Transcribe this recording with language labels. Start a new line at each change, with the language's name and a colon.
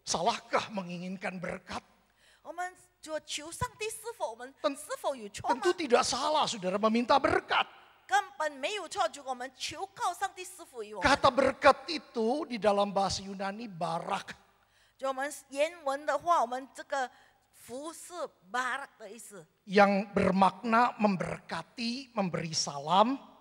Indonesian: Salahkah menginginkan berkat?
Chinese: 我们就求上帝是否我们 Ten- 是否有错吗
Indonesian: Tentu？ tidak salah saudara meminta berkat.
Chinese: 根本没有错。如果我们求告上帝赐福于我们，
Indonesian: Kata berkat itu di dalam bahasa Yunani barak.
Chinese: 就我们原文的话，我们这个福是 barak 的意思，
Indonesian: Yang bermakna memberkati, memberi salam,